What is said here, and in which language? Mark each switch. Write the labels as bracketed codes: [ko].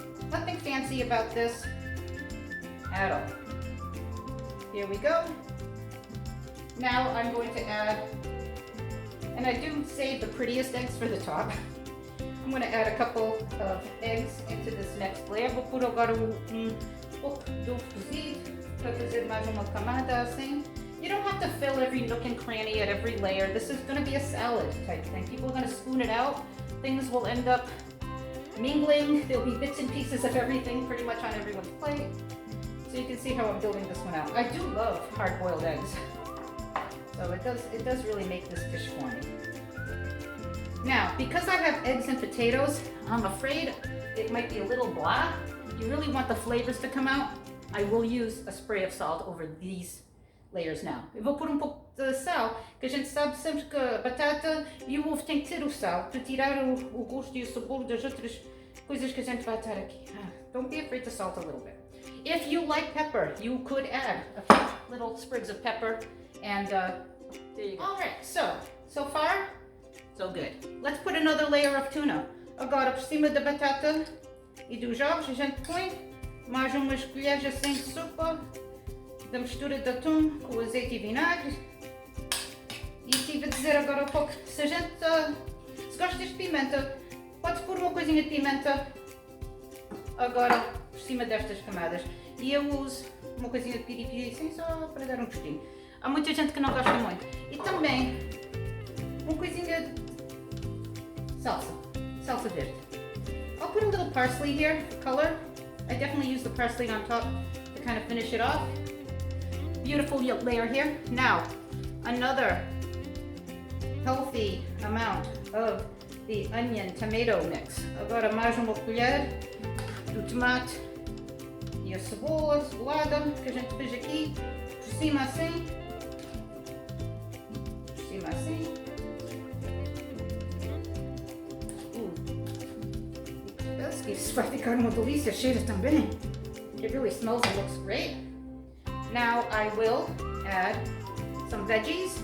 [en] Nothing fancy about this at all. Here we go. Now I'm going to add, and I do save the prettiest eggs for the top. I'm going to add a couple of eggs into this next layer. [pt] Vou pôr agora pouco do cozido para fazer mais uma camada assim. [en] You don't have to fill every nook and cranny at every layer. This is going to be a salad type thing. People are going to spoon it out. Things will end up mingling. There'll be bits and pieces of everything pretty much on everyone's plate. So you can see how I'm building this one out. I do love hard-boiled eggs. So it does really make this dish for me. Now, because I have eggs and potatoes, I'm afraid it might be a little blah. You really want the flavors to come out. I will use a spray of salt over these layers now. [pt] Eu vou pôr pouco de sal, que a gente sabe sempre que a batata e o ovo tem que ter o sal para tirar o gosto e o sabor das outras coisas que a gente vai estar aqui. [en] Don't be afraid to salt a little bit. If you like pepper, you could add a few little sprigs of pepper, and there you go. All right, so far, so good. Let's put another layer of tuna. [pt] Agora, por cima da batata e dos ovos, a gente põe mais umas colheres assim de sopa da mistura de atum com azeite e vinagre. E estive a dizer agora há pouco, se a gente, se gostas de pimenta, podes pôr uma coisinha de pimenta agora por cima destas camadas. E eu uso uma coisinha de piripiri assim só para dar um gostinho. Há muita gente que não gosta muito. E também uma coisinha de salsa verde. [en] I'll put a little parsley here for color. I definitely use the parsley on top to kind of finish it off. Beautiful layer here. Now, another healthy amount of the onion tomato mix. [pt] Agora mais uma colher do tomate e a cebola, salada que a gente fez aqui, por cima assim. Por cima assim. Parece que isso vai ficar uma delícia, cheira também. [en] It really smells and looks great. Now I will add some veggies.